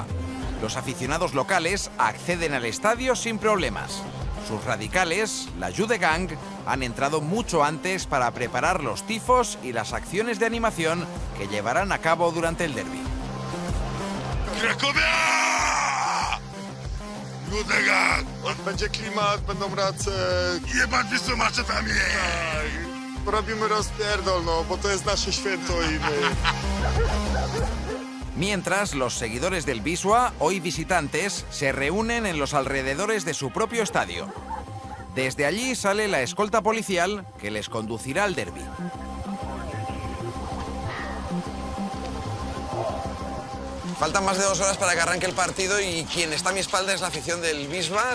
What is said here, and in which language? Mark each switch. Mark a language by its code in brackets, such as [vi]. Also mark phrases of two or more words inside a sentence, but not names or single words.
[es] Los aficionados locales acceden al estadio sin problemas. Sus radicales, la Jude Gang, han entrado mucho antes para preparar los tifos y las acciones de animación que llevarán a cabo durante el derbi. Cracovia! Jude Gang! [pl] Będzie klimat, będą race. Jebać Wisłę maczetami! Tak. Robimy rozpierdol, no, bo to jest nasze święto i my... [es] Mientras, los seguidores del Wisła, hoy visitantes, se reúnen en los alrededores de su propio estadio. Desde allí sale la escolta policial que les conducirá al derbi. Faltan más de 2 horas para que arranque el partido y quien está a mi espalda es la afición del Wisła.